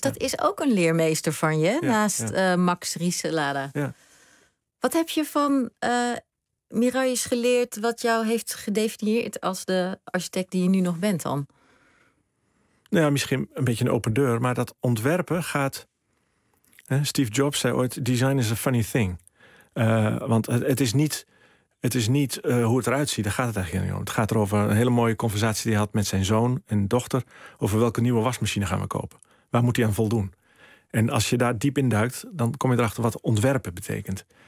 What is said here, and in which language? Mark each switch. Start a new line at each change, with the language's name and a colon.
Dutch: Dat is ook een leermeester van je. Ja, naast Max Rieselada. Ja. Wat heb je van Miralles geleerd wat jou heeft gedefinieerd als de architect die je nu nog bent dan? Nou ja, misschien een beetje een open deur, maar dat ontwerpen gaat. Steve Jobs zei ooit,
English: design is a funny thing.
Dutch: Want het is niet hoe het eruit ziet, daar gaat het eigenlijk niet om. Het gaat erover een hele mooie conversatie die hij had met zijn zoon en dochter over welke nieuwe wasmachine gaan we kopen. Waar moet hij aan voldoen? En als je daar diep in duikt, dan kom je erachter wat ontwerpen betekent.